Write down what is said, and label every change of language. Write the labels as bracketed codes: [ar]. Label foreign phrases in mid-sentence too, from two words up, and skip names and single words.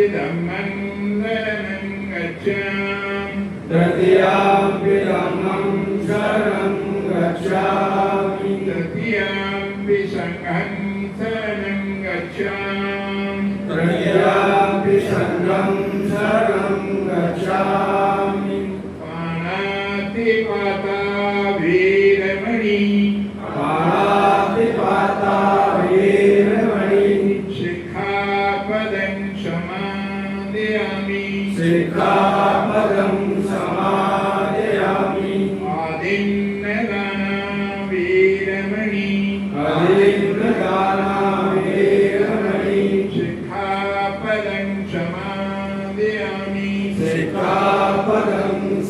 [pi] धम्मं शरणं गच्छामि, तृतीयंपि धम्मं शरणं गच्छामि, तृतीयंपि संघं शरणं गच्छामि, तृतीयंपि संघं शरणं गच्छामि, पाणातिपाता वीरमणि, पाणातिपाता वीरमणि, शिक्षापदं समादयामि, शिक्षापदं समादयामि, आदिन्नदाना वीरमणि, आदिन्नदाना वीरमणि, शिक्षापदं समादयामि, शिक्षापदं